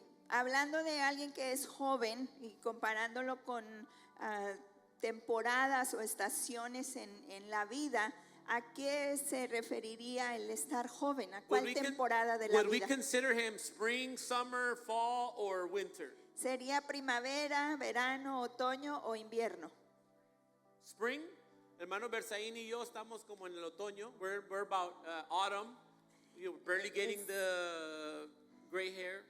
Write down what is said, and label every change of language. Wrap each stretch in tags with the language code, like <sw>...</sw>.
<es>Hablando de alguien que es joven y comparándolo con temporadas o estaciones en la vida, ¿a qué se referiría el estar joven? ¿A cuál temporada de la</es> <en>would we</en> <es>vida?</es> <en>consider him spring, summer, fall, or winter?</en> <es>¿Sería primavera, verano, otoño o invierno?</es> <en>Spring.</en> <es>Hermano Berzaín y yo estamos como en el otoño.</es> <en>We're about autumn. You're barely getting the gray hair.</en>